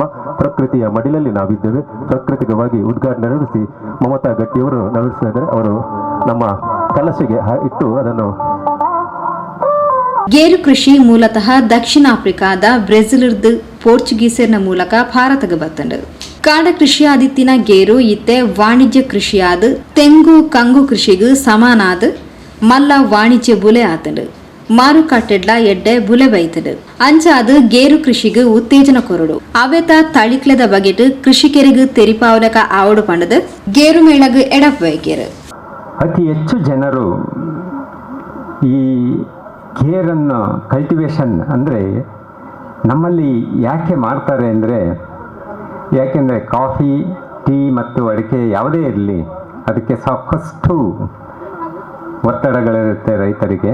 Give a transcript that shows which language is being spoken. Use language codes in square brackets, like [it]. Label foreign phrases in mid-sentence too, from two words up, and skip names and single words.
[kn] ಪ್ರಕೃತಿಯ ಮಡಿಲಲ್ಲಿ ನಾವಿದ್ದೇವೆ. ಪ್ರಾಕೃತಿಕವಾಗಿ ಉದ್ಘಾಟನೆ ನಡೆಸಿ ಮಮತಾ ಗಟ್ಟಿಯವರು ನಡೆಸ್ತಾ ಇದ್ದಾರೆ. ಅವರು ನಮ್ಮ ಕಲಶೆಗೆ ಇಟ್ಟು ಅದನ್ನು [tcy] ಗೇರು ಕೃಷಿ ಮೂಲತಃ ದಕ್ಷಿಣ ಆಫ್ರಿಕಾದ ಬ್ರೆಜಿಲ್ದ ಪೋರ್ಚುಗೀಸರ್ನ ಮೂಲಕ ಭಾರತಕ್ಕೆ ಬರ್ತಂಡು. ಕಾಡ ಕೃಷಿಯಾದಿತ್ತಿನ ಗೇರು ಇತ್ತೆ ವಾಣಿಜ್ಯ ಕೃಷಿಯಾದ ತೆಂಗು ಕಂಗು ಕೃಷಿಗೂ ಸಮಾನಾದ ಮಲ್ಲ ವಾಣಿಜ್ಯ ಬುಲೆ ಆತಂಡು. ಮಾರುಕಟ್ಟೆಡ್ಲ ಎಡ್ಡೆ ಬುಲೆ ಬೈತಂಡು. ಅಂಚಾದ ಗೇರು ಕೃಷಿಗೂ ಉತ್ತೇಜನ ಕೊರಡು ಅವೆತ ತಳಿಕ್ಲೆದ ಬಗೆಟ್ ಕೃಷಿಕರಿಗೂ ತೆರಿಪಾವಲಕ ಆವಡು ಪಂಡದ ಗೇರು ಮೇಳಗ ಎಡಪ್ ಬೈಕೇರು. [kn] ಅತಿ ಹೆಚ್ಚು ಜನರು ಈ ಗೇರನ್ನು ಕಲ್ಟಿವೇಶನ್ ಅಂದರೆ ನಮ್ಮಲ್ಲಿ ಯಾಕೆ ಮಾಡ್ತಾರೆ ಅಂದರೆ, ಯಾಕೆಂದರೆ ಕಾಫಿ, ಟೀ ಮತ್ತು ಅಡಿಕೆ ಯಾವುದೇ ಇರಲಿ ಅದಕ್ಕೆ ಸಾಕಷ್ಟು ಒತ್ತಡಗಳಿರುತ್ತೆ ರೈತರಿಗೆ.